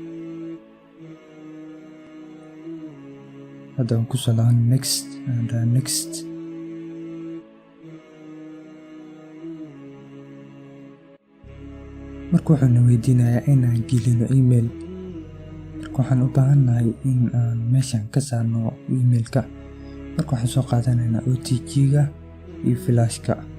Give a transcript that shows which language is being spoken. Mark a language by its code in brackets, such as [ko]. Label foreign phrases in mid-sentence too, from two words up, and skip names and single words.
[so] hadda waan ku salaam next and next. marka wuxuuna weydiinayaa inaan gelino email. marka waxaan u baahannahay in aan meeshan ka saarno emailka. marka waxaan soo qaadanaynaa OTG-ga iyo flashka.